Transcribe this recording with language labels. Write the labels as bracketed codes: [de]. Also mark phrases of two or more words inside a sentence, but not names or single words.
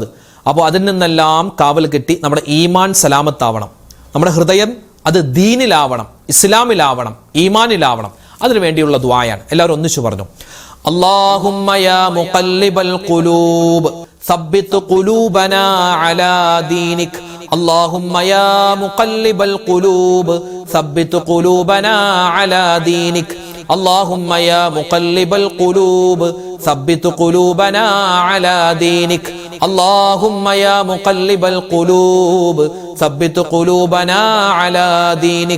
[ml] അപ്പോൾ അതിൽ നിന്നെല്ലാം കാവൽ കെട്ടി നമ്മുടെ ഈമാൻ സലാമത്താവണം. നമ്മുടെ ഹൃദയം അത് ദീനിലാവണം, ഇസ്ലാമിലാവണം, ഈമാനിലാവണം. അതിനു വേണ്ടിയുള്ള ദുആയാണ്. എല്ലാവരും ഒന്നിച്ചു പറഞ്ഞു, [ar] اللهم يا مقلب القلوب ثبت قلوبنا على دينك. اللهم يا مقلب القلوب ثبت قلوبنا على دينك. اللهم يا مقلب القلوب ثبت قلوبنا على دينك. اللهم يا مقلب القلوب ثبت قلوبنا على دينك.